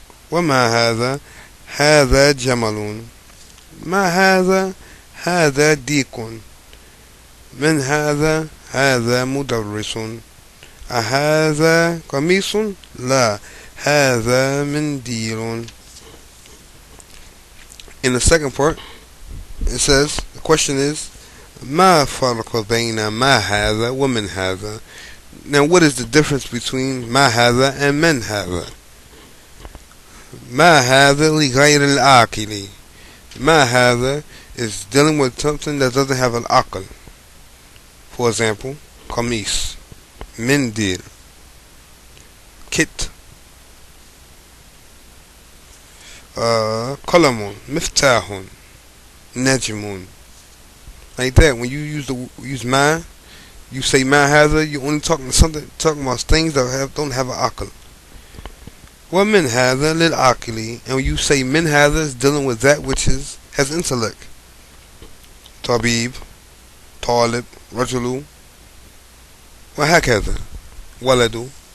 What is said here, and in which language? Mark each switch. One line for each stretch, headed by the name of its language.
Arabic: وما هذا هذا جمل ما هذا هذا ديك من هذا هذا مدرس أهذا قميص لا هذا منديل.
English: In the second part it says, the question is
Arabic: ما فرق بين ما هذا ومن هذا.
English: Now what is the difference between
Arabic: ما هذا
English: and
Arabic: من هذا? ما هذا لغير العاقل. ما هذا
English: is dealing with something that doesn't have an aql. For example, قميص, منديل, kit, قلم, مفتاح, نجم. Like that, when you use ma, you say ma hadha, you're only talking about things that don't have an aql.
Arabic: Wa min hadha lil aqili,
English: and when you say min hadha, is dealing with that which has intellect.
Arabic: Tabib, talib, rajulu, wa hakadha, waladu.